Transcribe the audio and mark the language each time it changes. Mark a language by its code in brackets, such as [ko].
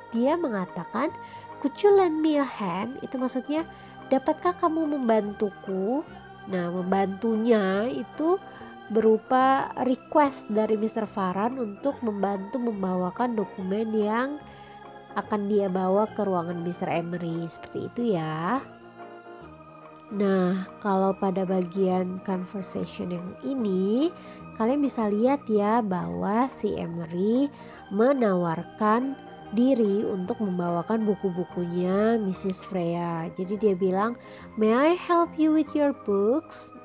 [id] Dia mengatakan, [en] could you lend me a hand? [id] Itu maksudnya, dapatkah kamu membantuku? Nah, membantunya itu berupa request dari Mr. Farhan untuk membantu membawakan dokumen yang akan dia bawa ke ruangan Mr. Emery. Seperti itu ya. Nah, kalau pada bagian conversation yang ini, kalian bisa lihat ya bahwa si Emery menawarkan diri untuk membawakan buku-bukunya Mrs. Freya. Jadi dia bilang, [en] may I help you with your books?